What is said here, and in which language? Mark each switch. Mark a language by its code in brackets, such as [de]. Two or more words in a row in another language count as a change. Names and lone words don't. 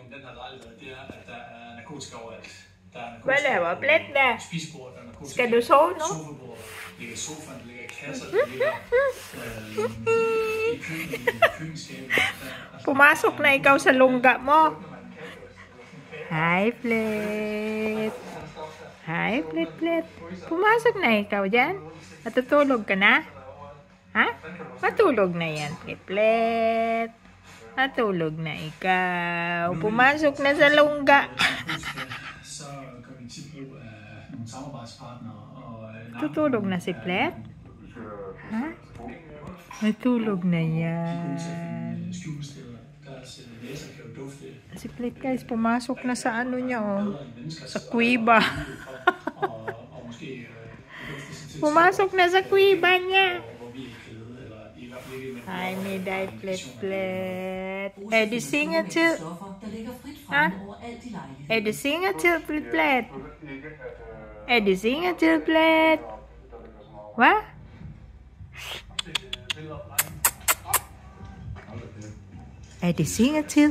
[da] den her lejlighed, det er, at der er narkotika overalt. Hvad laver Blæt der? Spisebord, der er narkotika. Skal du sove nu? Sofabord, der ligger i sofaen, der ligger i kasser, der ligger i køkkenskabet. [tl] Pumasok na ikaw sa lungga mo. Hi, Blæt. Hi, Blæt. Pumasok na ikaw dyan. Natutulog ka na? Ha? Matulog na yan, Blæt. Matulog na ikaw. Pumasok na sa lungga. [da] Så gør vi tit brug af nogle samarbejdspartnere. [tl] Tutulog na si Blæt? Ha? Matulog na yan. Si Blæt guys, pumasok na sa ano niya oh. Sa kuiba. Pumasok na sa kuiba niya. [da] Hej med dig, Blæt. Er det sengetid? Ha? Er det sengetid, Blæt? Er det sengetid, Blæt? Hvad? Er det sengetid?